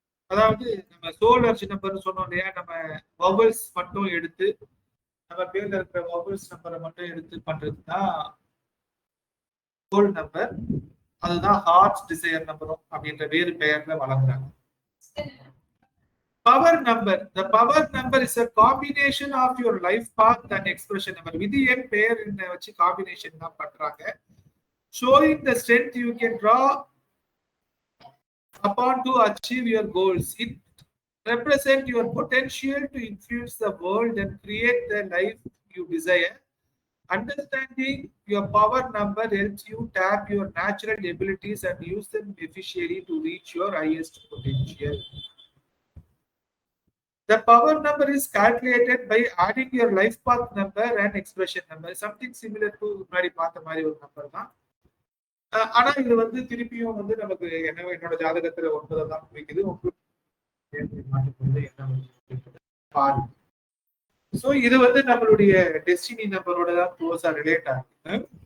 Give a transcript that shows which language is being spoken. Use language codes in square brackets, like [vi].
[ta] அதாவது நம்ம soul urge நம்பர்னு சொன்னோம் இல்லையா, நம்ம வவல்ஸ் மட்டும் எடுத்து நம்ம பேர்ல இருக்கிற வவல்ஸ் நம்பரை மட்டும் எடுத்து பண்றதுதான் சோல் நம்பர். அதுதான் ஹார்ட் டிசையர் நம்பரும் அப்படின்ற வேறு பெயர்ல வழங்குறாங்க. [en] Power number. The power number is a combination of your life path and expression number. [ta] விதி எண் பெயர் என்ன வச்சு காம்பினேஷன் தான் பண்றாங்க. [en] Showing the strength you can draw upon to achieve your goals. It represents your potential to influence the world and create the life you desire. Understanding your power number helps you tap your natural abilities and use them efficiently to reach your highest potential. The power number is calculated by adding your life path number and expression number. Something similar to [ta] முன்னாடி பார்த்த மாதிரி ஒரு number தான். ஆனா இது வந்து திருப்பியும் வந்து நமக்கு என்னோட ஜாதகத்துல 9 தான் குறிக்குது. மாற்றும்போது என்ன பாருங்க. சோ இது வந்து நம்மளுடைய டெஸ்டினி நம்பரோட தான் க்ளோஸா ரிலேட் ஆகுது.